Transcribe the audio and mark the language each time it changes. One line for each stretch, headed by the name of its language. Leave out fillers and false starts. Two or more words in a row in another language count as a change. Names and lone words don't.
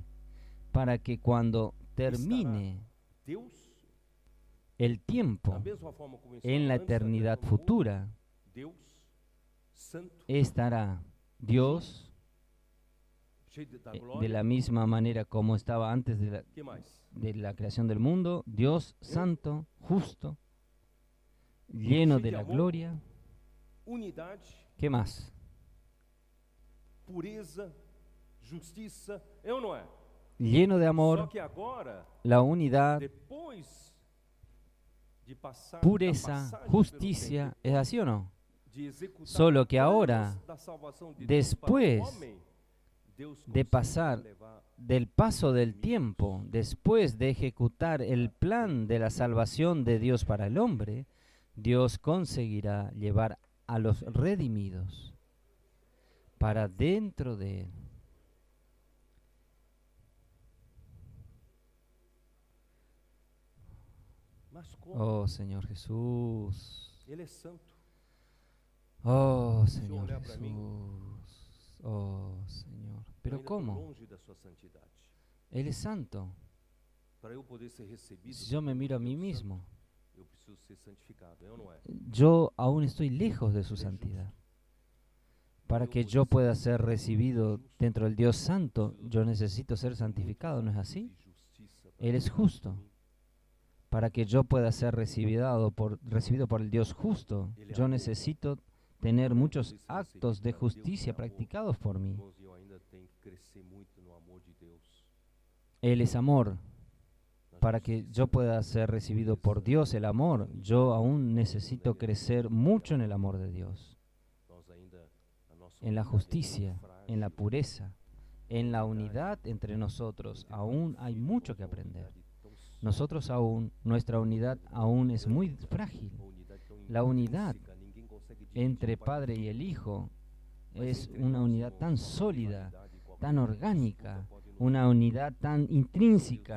Spanish: Para que cuando termine el tiempo, en la eternidad futura, estará Dios de la misma manera como estaba antes de la creación del mundo, Dios santo, justo, lleno de la gloria. ¿Qué más?
Portuguese: Pureza, justiça, é ou não é?
Spanish: Lleno de amor,
Portuguese: Só que agora,
Spanish: la unidad,
Portuguese: depois de passar
Spanish: pureza, justicia, ¿es así o no?
Portuguese: de executar
Spanish: Solo que
Portuguese: planos
Spanish: ahora,
Portuguese: da salvação de Deus
Spanish: después
Portuguese: para o homem, Deus
Spanish: de
Portuguese: consegue
Spanish: pasar
Portuguese: levar
Spanish: del paso del tiempo, después de ejecutar el plan de la salvación de Dios para el hombre, Dios conseguirá llevar a los redimidos para dentro de Él.
Portuguese: Mas como?
Spanish: Oh Señor Jesús.
Portuguese: Ele é santo.
Spanish: Oh
Portuguese: Se eu
Spanish: Señor
Portuguese: olhar para mim,
Spanish: Jesús. Oh Señor.
Portuguese: eu
Spanish: Pero
Portuguese: ainda tô
Spanish: ¿cómo?
Portuguese: longe da sua santidade.
Spanish: Él es santo.
Portuguese: Para eu poder ser recebido,
Spanish: Si yo me miro a mí
Portuguese: Deus santo,
Spanish: mismo,
Portuguese: eu preciso ser santificado, é ou não é?
Spanish: yo aún estoy lejos de su santidad. Para que yo pueda ser recibido dentro del Dios santo, yo necesito ser santificado, ¿no es así? Él es justo. Para que yo pueda ser recibido por el Dios justo, yo necesito tener muchos actos de justicia practicados por mí.
Portuguese: Irmãos, eu ainda tenho que crescer muito no amor de Deus.
Spanish: Él es amor.
Portuguese: Na
Spanish: Para que yo pueda ser recibido por Dios, el amor, yo aún necesito crecer mucho en el amor de Dios,
Portuguese: Nós ainda, a nossa
Spanish: en la
Portuguese: unidade é
Spanish: justicia,
Portuguese: tão frágil.
Spanish: en la pureza, en la unidad entre nosotros. Aún hay mucho que aprender. Nosotros aún, nuestra unidad aún es muy frágil. La unidad entre Padre y el Hijo es una unidad tan sólida, tan orgánica, una unidad tan intrínseca.